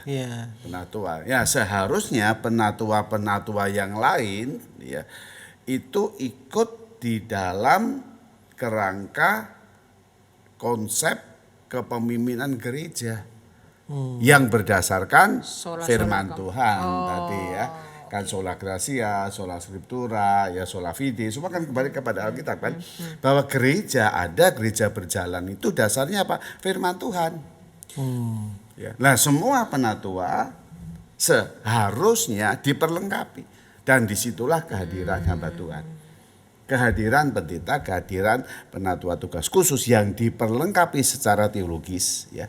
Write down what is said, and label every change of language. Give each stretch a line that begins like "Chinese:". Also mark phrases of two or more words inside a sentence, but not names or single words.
Indonesian: Penatua ya, seharusnya penatua-penatua yang lain ya itu ikut di dalam kerangka konsep kepemimpinan gereja yang berdasarkan firman Tuhan tadi ya, kan
Latin: sola gratia, sola scriptura,
Indonesian: ya
Latin: sola fide,
Indonesian: semua kan kembali kepada Alkitab kan, bahwa gereja ada, gereja berjalan itu dasarnya apa? Firman Tuhan. Ya. Nah semua penatua seharusnya diperlengkapi dan disitulah kehadiran hamba Tuhan. Kehadiran pendeta, kehadiran penatua tugas khusus yang diperlengkapi secara teologis ya.